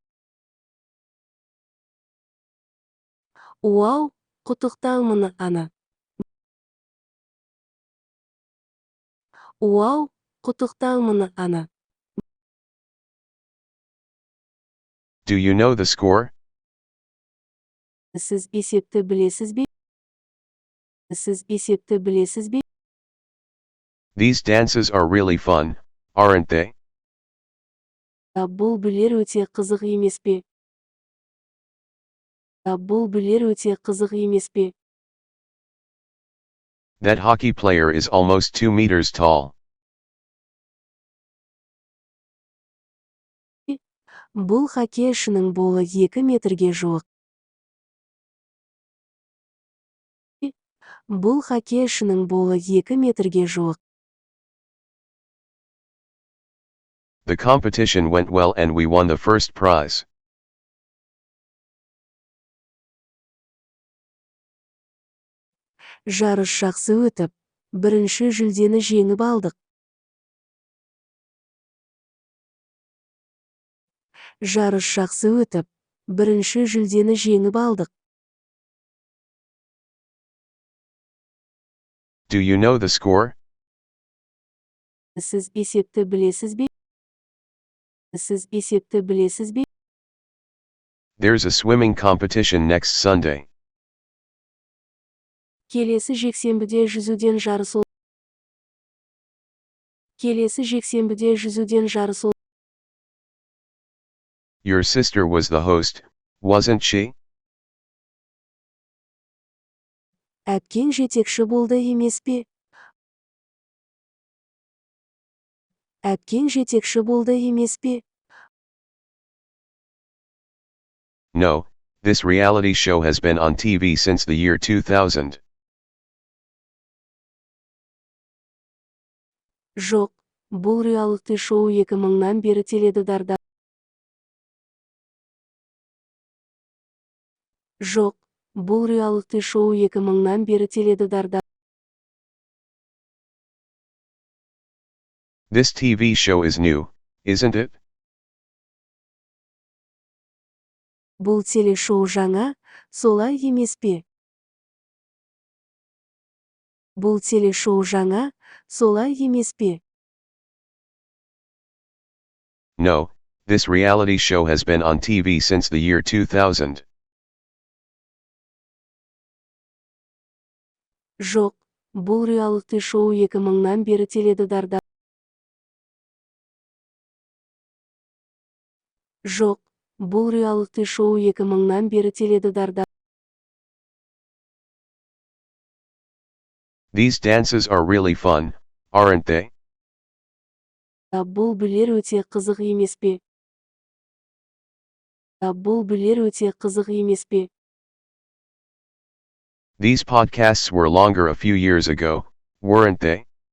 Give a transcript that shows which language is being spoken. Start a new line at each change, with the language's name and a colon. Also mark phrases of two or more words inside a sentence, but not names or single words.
Kazakh: Уау, құттықтаймын, Ана. Уау, құттықтаймын, Ана.
English: Do you know the score?
Kazakh: Сіз есепті білесіз бе? Сіз есепті білесіз бе?
English: These dances are really fun, aren't they?
Kazakh: Бұл билер өте қызық емес пе? Бұл билер өте қызық емес пе?
English: That hockey player is almost 2 meters tall.
Kazakh: Бұл хоккейшінің бойы 2 метрге жуық. Бұл хоккейшінің бойы 2 метрге жуық.
English: The competition went well and we won the first prize.
Kazakh: Жарыс жақсы өтіп, бірінші жүлдені жеңіп алдық. Жарыс жақсы өтіп, бірінші жүлдені жеңіп алдық.
English: Do you know the score?
Kazakh: Сіз есепті білесіз бе? Сіз есепті білесіз бе?
English: There's a swimming competition next Sunday.
Kazakh: Келесі жексенбіде жүзуден жарыс ол. Келесі жексенбіде жүзуден жарыс ол.
English: Your sister was the host, wasn't she?
Kazakh: Әпкең жетекші болды емес пе? Әпкең жетекші болды емес пе?
English: No, this reality show has been on TV since the year 2000.
Kazakh: Жоқ, бұл реалити шоу 2000-нан бері теледидарда. Жоқ, бұл реалити шоу 2000-нан бері теледидарда.
English: This TV show is new, isn't it?
Kazakh: Бұл телешоу жаңа, солай емес пе? Бұл телешоу жаңа, солай емес пе?
English: No, this reality show has been on TV since the year 2000.
Kazakh: Жоқ, бұл реалити шоу 2000-нан бері теледидарда. Жоқ, бұл реалити шоу 2000-нан бері теледидарда.
English: These dances are really fun, aren't they?
Kazakh: Бұл билер өте қызық емес пе? Бұл билер өте қызық емес пе?
English: These podcasts were longer a few years ago, weren't they?